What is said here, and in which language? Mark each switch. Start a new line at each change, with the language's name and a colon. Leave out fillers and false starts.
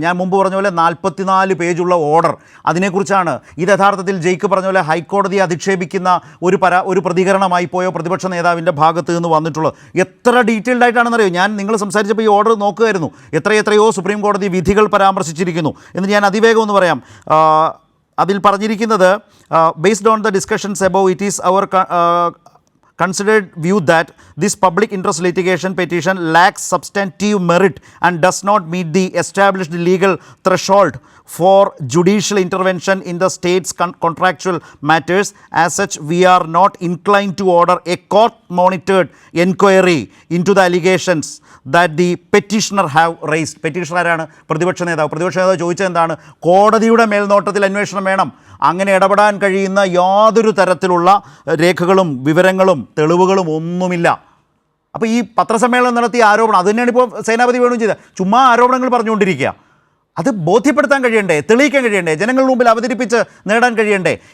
Malayalam: ഞാൻ മുമ്പ് പറഞ്ഞ പോലെ 44 പേജുള്ള ഓർഡർ, അതിനെക്കുറിച്ചാണ്. ഇത് യഥാർത്ഥത്തിൽ ജയിക്ക് പറഞ്ഞ പോലെ ഹൈക്കോടതിയെ അധിക്ഷേപിക്കുന്ന ഒരു പ്രതികരണമായി പോയോ പ്രതിപക്ഷ നേതാവിൻ്റെ ഭാഗത്ത് നിന്ന് വന്നിട്ടുള്ളത്. എത്ര ഡീറ്റെയിൽഡ് ആയിട്ടാണെന്നറിയോ? ഞാൻ നിങ്ങൾ സംസാരിച്ചപ്പോൾ ഈ ഓർഡർ നോക്കുകയായിരുന്നു. എത്രയോ സുപ്രീം കോടതി വിധികൾ പരാമർശിച്ചിരിക്കുന്നു എന്ന് ഞാൻ അതിവേഗം ഒന്ന് പറയാം.
English: അതിൽ പറഞ്ഞിരിക്കുന്നത്, based on the discussions above, it is our considered view that this public interest litigation petition lacks substantive merit and does not meet the established legal threshold for judicial intervention in the state's contractual matters. As such, we are not inclined to order a court-monitored inquiry into the allegations that the petitioner have raised.
Malayalam: Petitioner ആരാണ്? പ്രതിപക്ഷ നേതാവ് ചോദിച്ചത് എന്താണ്? കോടതിയുടെ മേൽനോട്ടത്തിൽ അന്വേഷണം വേണം. അങ്ങനെ ഇടപെടാൻ കഴിയുന്ന യാതൊരു തരത്തിലുള്ള രേഖകളും വിവരങ്ങളും തെളിവുകളും ഒന്നുമില്ല. അപ്പോൾ ഈ പത്രസമ്മേളനം നടത്തിയ ആരോപണം അത് തന്നെയാണ് ഇപ്പോൾ സേനാപതി വേണു ചെയ്തത്. ചുമ്മാ ആരോപണങ്ങൾ പറഞ്ഞുകൊണ്ടിരിക്കുക. അത് ബോധ്യപ്പെടുത്താൻ കഴിയണ്ടേ, തെളിയിക്കാൻ കഴിയണ്ടേ, ജനങ്ങളുടെ മുമ്പിൽ അവതരിപ്പിച്ച് നേടാൻ കഴിയണ്ടേ?